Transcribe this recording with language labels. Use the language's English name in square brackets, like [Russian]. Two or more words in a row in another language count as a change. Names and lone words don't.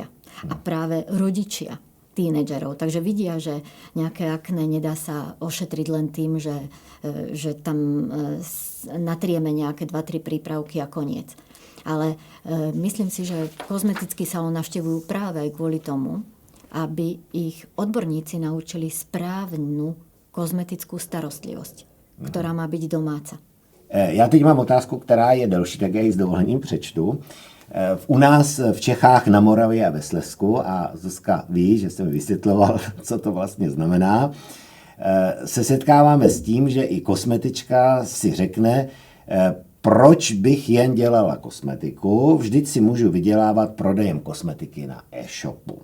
[Slovak] A práve rodičia tínedžerov. Takže vidia, že nejaké akné nedá sa ošetriť len tým, že tam natrieme nejaké 2-3 prípravky a koniec. Ale myslím si, že kozmetický salón navštevujú práve aj kvôli tomu, aby ich odborníci naučili správnu kozmetickú starostlivosť, ktorá má byť domáca. [Czech] Já teď mám otázku, která je delší, tak já ji s dovolením přečtu. U nás v Čechách, na Moravě a ve Slezsku, a Zuzka ví, že jsem mi vysvětloval, co to vlastně znamená, se setkáváme s tím, že i kosmetička si řekne, proč bych jen dělala kosmetiku, vždyť si můžu vydělávat prodejem kosmetiky na e-shopu.